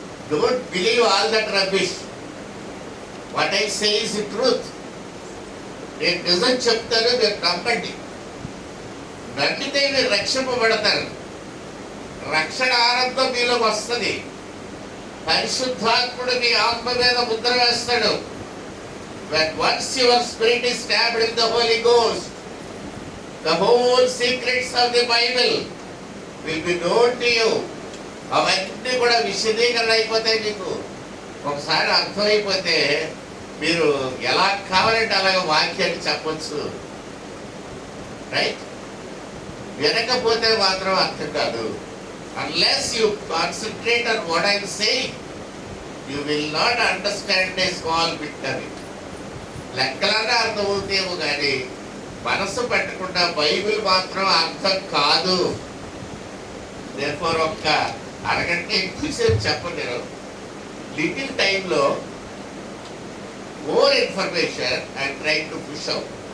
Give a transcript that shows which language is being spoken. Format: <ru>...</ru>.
<en>Don't believe all that rubbish. What I say is the truth.</en> <te>నేను నిజం చెప్తాను, మీరు నమ్మండి. నమ్మితే మీరు రక్షింపబడతారు. రక్షణ ఆనందం మీలోకి వస్తుంది. పరిశుద్ధాత్ముడు మీ ఆత్మ మీద ముద్ర వేస్తాడు.</te> <en>When once your spirit is stabbed in the Holy Ghost, the whole secrets of the Bible will be known to you.</en> <te>అవన్నీ కూడా విశదీకరణ అయిపోతాయి. మీకు ఒకసారి అర్థమైపోతే మీరు ఎలా కావాలంటే అలాగ వాక్యాన్ని చెప్పచ్చు. రైట్? వినకపోతే మాత్రం అర్థం కాదు.</te> <en>Unless you concentrate on what I am saying, you will not understand a small bit of it.</en> <te>లెక్కలన్నా అర్థమవుతాయేమో కానీ మనసు పెట్టకుండా బైబిల్ మాత్రం అర్థం కాదు.</te> <en>therefore</en> <te>ఒక్క అరగంట ఎక్కువసేపు చెప్పండి.</te> <en>Little టైంలో more information and try to push out.</en>